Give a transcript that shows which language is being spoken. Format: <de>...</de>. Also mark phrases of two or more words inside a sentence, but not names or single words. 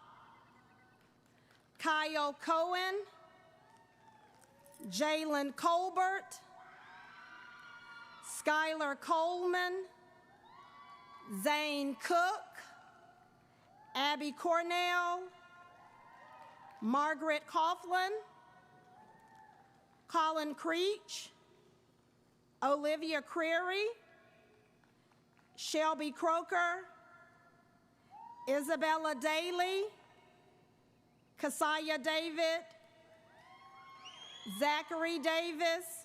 <en>Kyle Cohen. Jalen Colbert. Skylar Coleman. Zane Cook. Abby Cornell. Margaret Coughlin. Colin Creech. Olivia Creary. Shelby Croker. Isabella Daly. Keziah David. Zachary Davis.</en>